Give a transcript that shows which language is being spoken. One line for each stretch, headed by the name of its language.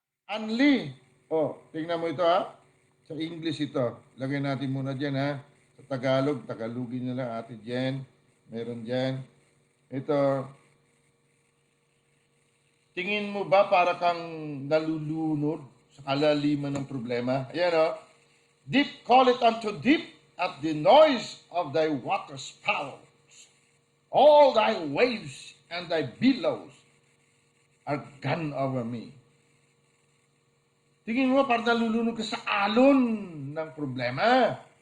Filipino: Unli. Tingnan mo ito Sa English ito. Lagay natin muna dyan Sa Tagalog, Tagalogin nyo lang Ate Jen. Meron dyan. Ito. Tingin mo ba para kang nalulunod sa kalaliman ng problema?
English: Ayan Deep call it unto deep at the noise of thy waters spouts. All thy waves and thy billows are gone over me.
Filipino: Tingin mo parang nalulunod ka sa alon ng problema.